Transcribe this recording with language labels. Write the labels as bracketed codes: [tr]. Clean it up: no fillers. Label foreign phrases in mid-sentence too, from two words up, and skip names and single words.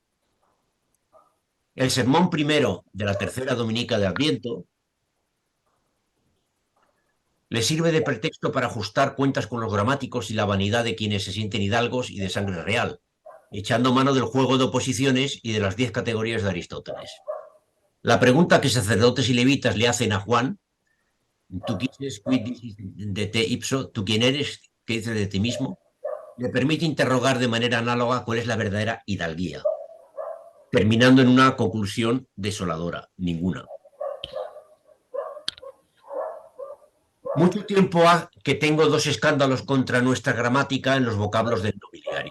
[es] El sermón primero de la tercera dominica de Adviento le sirve de pretexto para ajustar cuentas con los gramáticos y la vanidad de quienes se sienten hidalgos y de sangre real, echando mano del juego de oposiciones y de las 10 categorías de Aristóteles. La pregunta que sacerdotes y levitas le hacen a Juan, ¿tú quién eres? [la] Quid dicis de te ipso? [es] ¿Tú quién eres? ¿Qué dices de ti mismo? Le permite interrogar de manera análoga cuál es la verdadera hidalguía, terminando en una conclusión desoladora: ninguna. Mucho tiempo ha que tengo 2 escándalos contra nuestra gramática en los vocablos del nobiliario.